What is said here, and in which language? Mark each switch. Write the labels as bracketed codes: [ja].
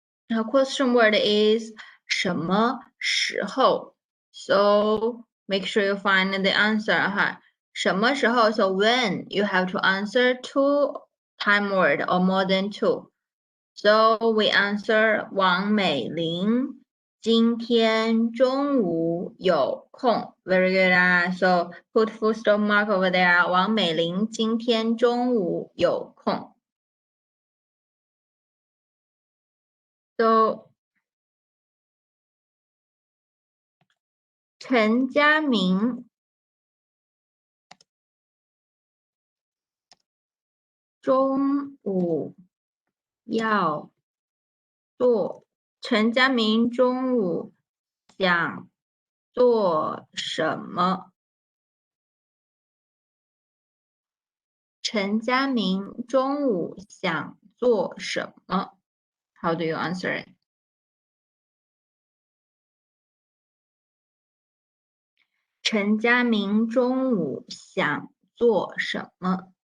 [en] Now question word is 什么时候 So make sure you find the answer 什么时候 So when you have to answer two time word or more than two. So we answer [zh] 王美玲今天中午有空 [en] Very good. So put full stop mark over there. [zh] 王美玲今天中午有空 So 陈家明中午要做陈家明中午想做什么？陈家明中午想做什么 ？ [en] How do you answer it? [zh] 陈家明中午想做什么？